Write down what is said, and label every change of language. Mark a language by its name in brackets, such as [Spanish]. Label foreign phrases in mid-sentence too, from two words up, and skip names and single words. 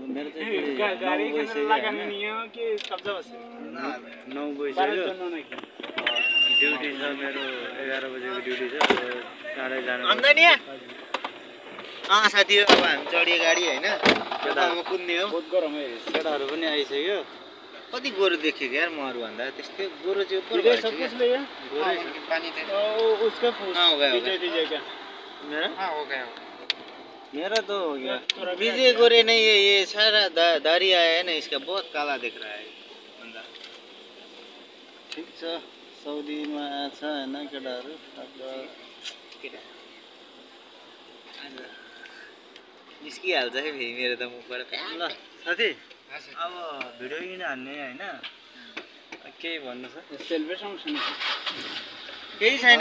[Nepali] मेरो चाहिँ 9 बजिसक्यो। ड्युटी छ मेरो। 11 बजेको ड्युटी छ। टाढै जानु साथी अब हामी चढियो गाडी होइन। केटाहरू कुद्ने हो। केटाहरू पनि आइसक्यो। कति गोरु देखेको यार महरू भन्दा। त्यस्तै गोरु चाहिँ [Hindi] मेरा तो हो गया। विजय गोरे नहीं है ये सारा दाढ़ी आया है ना इसका बहुत काला दिख रहा है बंदा। [Nepali] ठीक छ। साउदीमा छ हैन केटाहरू। निस्किहाल्छ है फेरि मेरो त मुखबाट। ल साथी अब भिडियो किन हान्ने हैन। केही भन्नु छ? केही छैन।